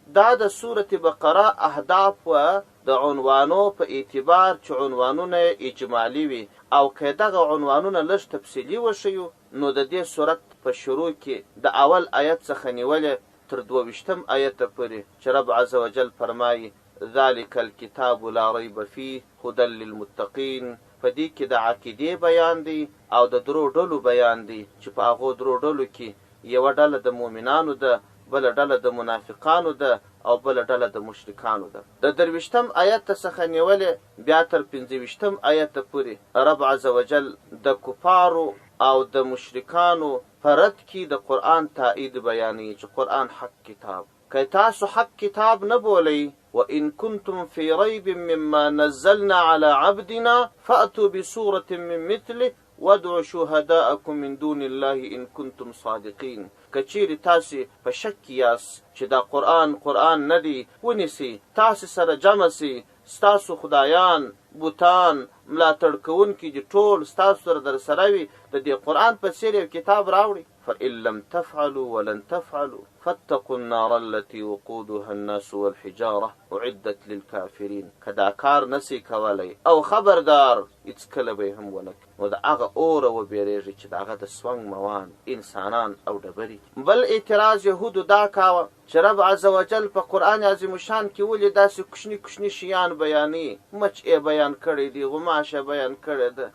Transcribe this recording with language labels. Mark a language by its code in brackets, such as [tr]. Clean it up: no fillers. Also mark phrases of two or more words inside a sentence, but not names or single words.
[ps] دا د سورة بقره اهداف و د عنوانو په اعتبار چې عنوانونه اجمالی وي او که دغه عنوانونه لږ تفصیلي وښیو نو د دې سورت په شروع کې د اول آیت څخه نیولې تر 22 آیت پورې چې رب [ar] عز وجل [ps] فرمایي [ar] ذلك الكتاب لا ريب فيه هدى للمتقين. [ps] په دې کې د عقیدې بیان دی او د 3 ډلو بیان دی چې په هغو 3 ډلو کې یوه ډله د مؤمنانو ده، بله ډله د منافقانو ده او بله ډله د مشرکانو ده. د 23 آیت څخه نیولې بیا تر 25 آیت پورې رب [ar] عز وجل [ps] د کفارو او د مشرکانو په رد کې د قرآن تایید بیانوي چې قرآن حق کتاب. که تاسو حق کتاب نه بولئ [ar] وإن كنتم في ريب مما نزلنا على عبدنا فأتوا بسورة من مثله وادعوا شهداءكم من دون الله إن كنتم صادقين. [ps] کچیرې تاسې په شک یاست چې دا قرآن نه دی، ونیسئ تاسې سره جمع سئ، ستاسو خدایان، بوتان، ملاتړ کوونکي دي ټول ستاسو سره در سره وي، د دې قرآن په څېر یو کتاب راوړئ. [ar] فإن لم تفعلوا ولن تفعلوا فاتقوا النار التي وقودها الناس والحجارة أعدت للكافرين. [ps] کدا کار نسی کولی او خبردار هیڅکله به هم ونه کړي نو د هغه اوره وبېرېږي چې د هغه د سونګ موان انسانان او ډبرې. بل اعتراض یهودو دا کاوه چې رب [ar] عز وجل [ps] په قرآن عظیم شان کې ولې داسې کوچني شیان بیانوي، مچ یې بیان کړی دی، غوماشه بیان کړی ده.